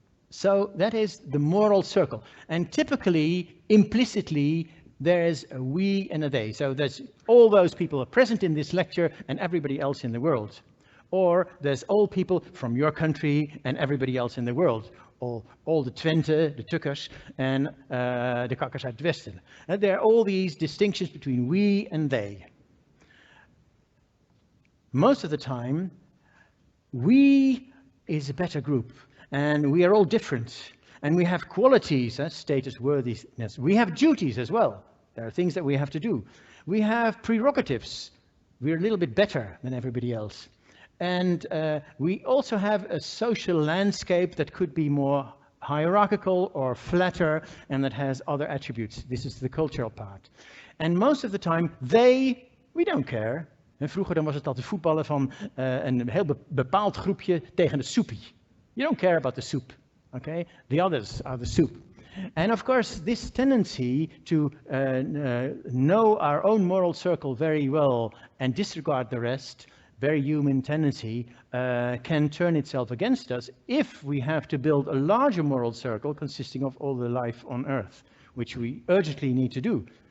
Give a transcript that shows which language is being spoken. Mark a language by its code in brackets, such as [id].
[en] So that is the moral circle. And typically, implicitly, there's a we and a they. So there's all those people are present in this lecture and everybody else in the world. Or there's all people from your country and everybody else in the world. All the Twente, the Tukkers, and the Kakkers uit het Westen. And there are all these distinctions between we and they. Most of the time, we is a better group, and we are all different, and we have qualities, status, worthiness. We have duties as well. There are things that we have to do. We have prerogatives. We're a little bit better than everybody else. And we also have a social landscape that could be more hierarchical or flatter, and that has other attributes. This is the cultural part. And most of the time, we don't care. [nl] En vroeger dan was het altijd voetballen van een heel bepaald groepje tegen de soepie. [en] You don't care about the soup, okay? The others are the soup. And of course, this tendency to know our own moral circle very well and disregard the rest, very human tendency, can turn itself against us if we have to build a larger moral circle consisting of all the life on Earth, which we urgently need to do.